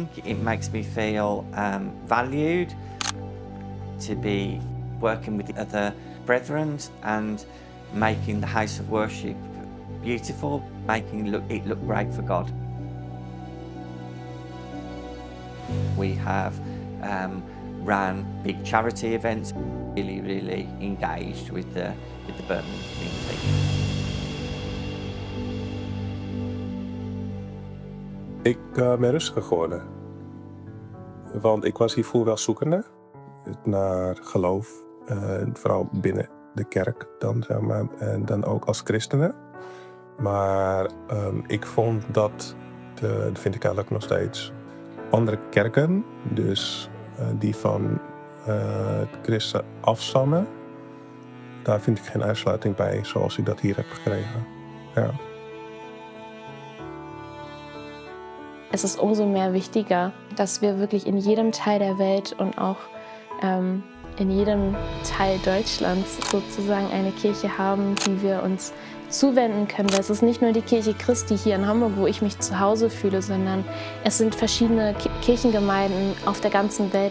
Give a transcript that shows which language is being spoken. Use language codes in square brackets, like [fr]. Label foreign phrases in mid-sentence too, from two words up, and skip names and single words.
[en] It makes me feel valued to be working with the other brethren and making the house of worship beautiful, making it look great for God. We have ran big charity events, really engaged with the Birmingham community. [nl] Ik ben rustiger geworden. Want ik was hiervoor wel zoekende naar geloof. Vooral binnen de kerk dan, zeg maar. En dan ook als christenen. Maar ik vond dat vind ik eigenlijk nog steeds, andere kerken, dus die van het christen afstammen, daar vind ik geen uitsluiting bij zoals ik dat hier heb gekregen. Ja. [de] Es ist umso mehr wichtiger, dass wir wirklich in jedem Teil der Welt und auch in jedem Teil Deutschlands sozusagen eine Kirche haben, die wir uns zuwenden können. Weil es ist nicht nur die Kirche Christi hier in Hamburg, wo ich mich zu Hause fühle, sondern es sind verschiedene Kirchengemeinden auf der ganzen Welt.